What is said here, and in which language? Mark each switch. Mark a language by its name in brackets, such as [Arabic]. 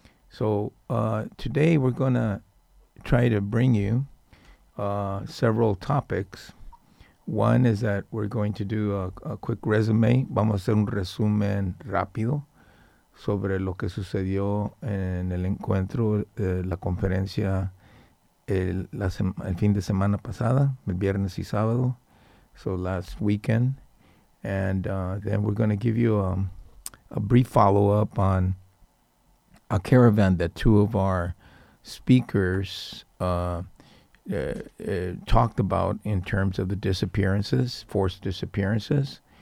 [English] So today we're going to try to bring you several topics. One is that we're going to do a quick resume. [Spanish] Vamos a hacer un resumen rápido sobre lo que sucedió en el encuentro, la conferencia el fin de semana pasada, el viernes y sábado. [English] So last weekend. And then we're going to give you a brief follow-up on a caravan that two of our speakers talked about in terms of the disappearances, forced disappearances.